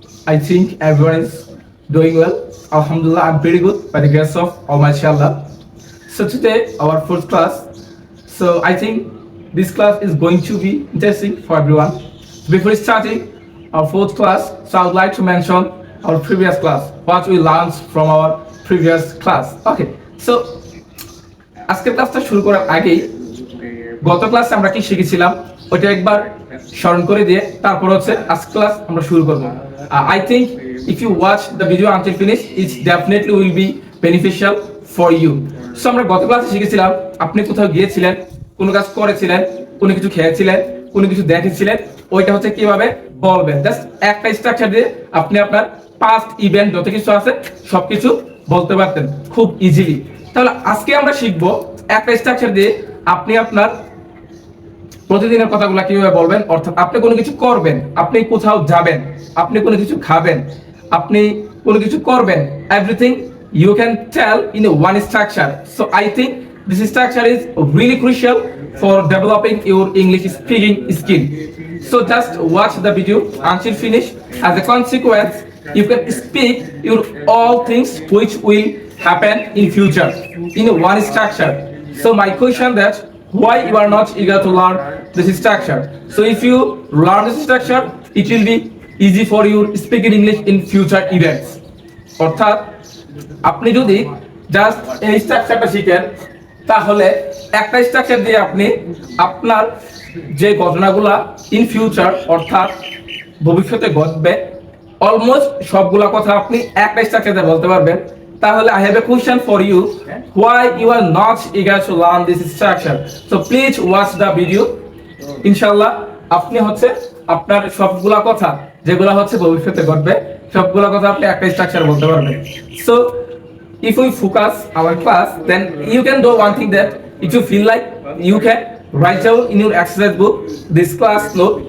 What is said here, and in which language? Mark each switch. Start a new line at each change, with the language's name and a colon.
English: I think everyone is doing well. Alhamdulillah, I'm pretty good by the grace of Almighty Allah. So today, our fourth class. So I think this class is going to be interesting for everyone. Before starting our fourth class, so I would like to mention our previous class, what we learned from our previous class.
Bangla: Okay, so আজকের ক্লাসটা শুরু করার আগেই গত ক্লাসে আমরা কি শিখেছিলাম ওটা একবার স্মরণ করে দিয়ে তারপর হচ্ছে আজকে ক্লাস আমরা শুরু করব।
English: I think if you watch the video until finish it's definitely will be beneficial for you.
Bangla: So আমরা গত ক্লাসে শিখেছিলাম আপনি কোথাও গিয়েছিলেন, কোনো কাজ করেছিলেন, কোনো কিছু খেয়েছিলেন, কোনো কিছু দেখেছিলেন, ওইটা হচ্ছে কিভাবে বলবেন। জাস্ট একটা স্ট্রাকচার দিয়ে আপনি আপনার পাস্ট ইভেন্ট যত কিছু আছে সবকিছু বলতে পারতেন খুব ইজিলি। তাহলে আজকে আমরা শিখবো একটা স্ট্রাকচার দিয়ে আপনি আপনার প্রতিদিনের কথাগুলো কিভাবে বলবেন। অর্থাৎ আপনি কোনো কিছু করবেন, আপনি কোথাও যাবেন, আপনি কোনো কিছু খাবেন, আপনি কোনো কিছু করবেন,
English: Everything you can tell in a one structure. So I think this structure is really crucial for developing your English speaking skill. So just watch the video until finish. As a consequence, you can speak your all things which will happen in future in a one structure. So my question that why you are not eager to learn this structure? So if you learn this structure, it will be easy for you speaking English in future events.
Bangla: অর্থাৎ আপনি যদি just এই স্ট্রাকচারটা শিখেন তাহলে একটা structure দিয়ে আপনি আপনার যে ঘটনাগুলা ইন ফিউচার অর্থাৎ ভবিষ্যতে ঘটবে অলমোস্ট সবগুলা কথা আপনি একটা স্ট্রাকচার দিয়ে বলতে পারবেন।
English: তাহলে I have a question for you, why you are not eager to learn this structure? So please watch the video.
Bangla: ইনশাআল্লাহ আপনি হচ্ছে আপনার সবগুলা কথা যেগুলো হচ্ছে ভবিষ্যতে ঘটবে সবগুলা কথা আপনি একটা স্ট্রাকচার বলতে পারবেন।
English: So if we focus our class, then you can do one thing that if you feel like you can write down in your exercise book this class note.